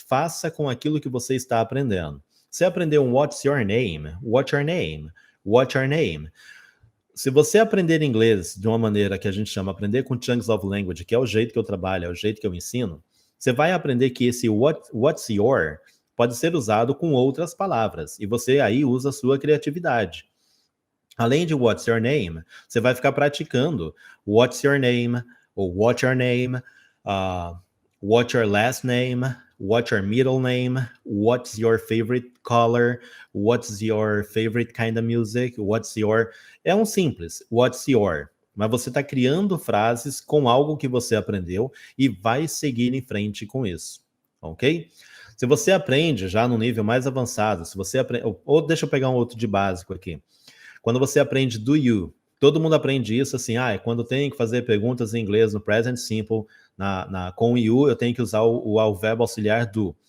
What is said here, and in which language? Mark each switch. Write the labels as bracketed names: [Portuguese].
[Portuguese] Faça com aquilo que você está aprendendo. Você aprendeu um [English] what's your name? What's your name? [Portuguese] What's your name? Se você aprender inglês de uma maneira que a gente chama aprender com chunks of language, que é o jeito que eu trabalho, é o jeito que eu ensino, você vai aprender que esse what's your pode ser usado com outras palavras. E você aí usa a sua criatividade. Além de [English] what's your name, [Portuguese] você vai ficar praticando [English] what's your name, ou what's your name, what's your last name, what's your middle name, what's your favorite color, what's your favorite kind of music, what's your... [Portuguese] É um simples, what's your. Mas você está criando frases com algo que você aprendeu e vai seguir em frente com isso, ok? Se você aprende já no nível mais avançado, se você aprende... Ou deixa eu pegar um outro de básico aqui. Quando você aprende do you, todo mundo aprende isso assim, é quando tem que fazer perguntas em inglês no present simple, com o you, eu tenho que usar o verbo auxiliar do.